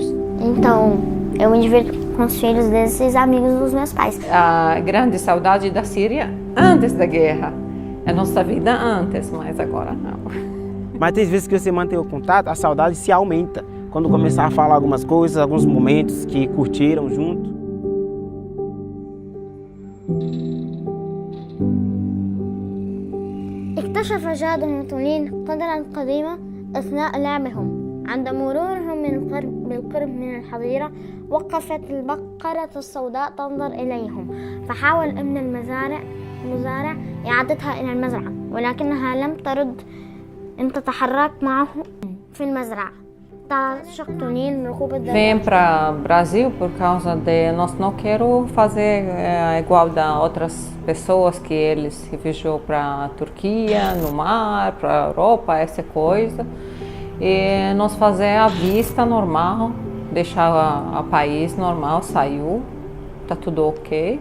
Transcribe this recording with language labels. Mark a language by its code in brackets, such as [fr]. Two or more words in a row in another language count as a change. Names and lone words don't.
[pt] Então, eu me divirto com os filhos desses amigos dos meus pais. A grande saudade da Síria antes da guerra. A nossa vida antes, mas agora não. Mas tem vezes que você mantém o contato, a saudade se aumenta. Quando começar a falar algumas coisas, alguns momentos que curtiram junto. [ar] اكتشف جاد المطولين قدرا قديمة أثناء لعبهم. عند مرورهم بالقرب من الحظيرة وقفت البقرة السوداء تنظر إليهم، فحاول ابن المزارع إعادتها إلى المزرعة، ولكنها لم ترد أن تتحرك معه في المزرعة. [pt] Vem para o Brasil por causa de nós não quero fazer igual da outras pessoas que eles refugiou para a Turquia, no mar, para a Europa, essa coisa. E nós fazer a vista normal, deixar a país normal, saiu, tá tudo ok.